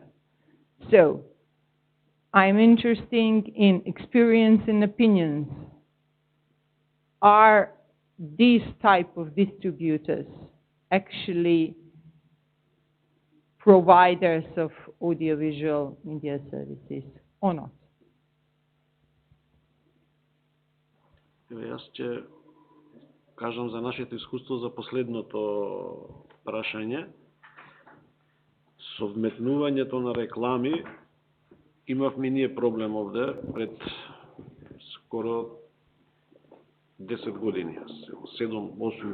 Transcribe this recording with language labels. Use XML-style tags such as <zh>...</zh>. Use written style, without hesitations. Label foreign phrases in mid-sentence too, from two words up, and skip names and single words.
<en>So I'm interested in experience and opinions. Are these type of distributors actually providers of audiovisual media services or not?</en> <mk>Јас ќе кажам за нашето искуство за последното прашање. Со вметнувањето на реклами имавме ние проблем овде пред скоро 10 години, 7, 8,</mk>